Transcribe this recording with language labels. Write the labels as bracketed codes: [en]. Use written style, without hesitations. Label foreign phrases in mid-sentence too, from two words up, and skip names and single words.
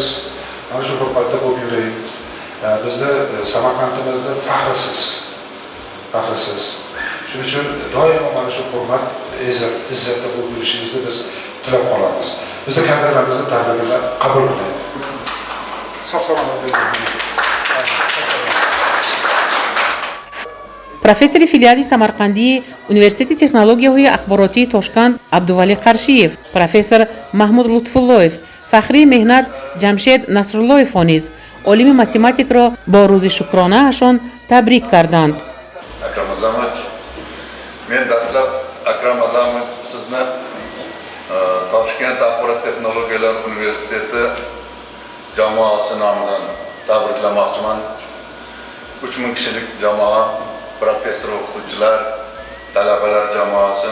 [uz] Mana shu hurmatda bo'lib yuring. Bizni Samarqandimizda faxrsiz. Shuning uchun doimo mana shu hurmat, izzatda bo'lib yurishingizni biz tilab qolamiz. Bizni kadrlarimizni tabriklar qabul qiling. Sog' salomat bo'ling. [tg] профессори филиали самарқандии университети технологияҳои ахборотии тошканд абдувалӣ қаршиев, профессор маҳмуд лутфуллоев, фахрии меҳнат ҷамшед насруллоевҳо низ олими математикро бо рӯзи шукронаашон табрик карданд. [uz] Акрам Азамович, men dastlab Akram Azamovich sizni Toshkent axborot texnologiyalari universiteti jamoasi nomidan tabriklamoqchiman. 3000 kishilik jamoa, professor, o'qituvchilar, talabalar jamoasi.